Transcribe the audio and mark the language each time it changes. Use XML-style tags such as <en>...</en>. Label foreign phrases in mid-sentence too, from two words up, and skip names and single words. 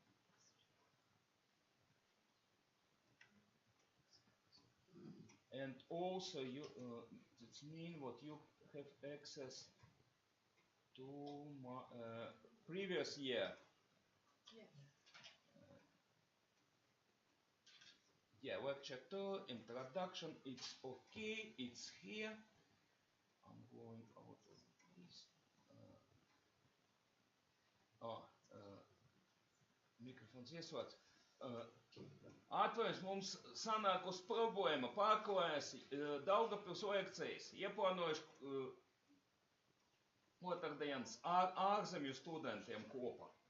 <en>And also you, this means what you have access to my, previous year. Yes. Yeah, lecture 2, introduction, it's okay, it's here. I'm going out of this.</en> <lv>Mikrofons ieslēgts. Atvainojos, mums sanākusi problēma pārklājas Daugavpils lekcijas. Ieplānojuši otrdienas ārzemju studentiem kopā.</lv>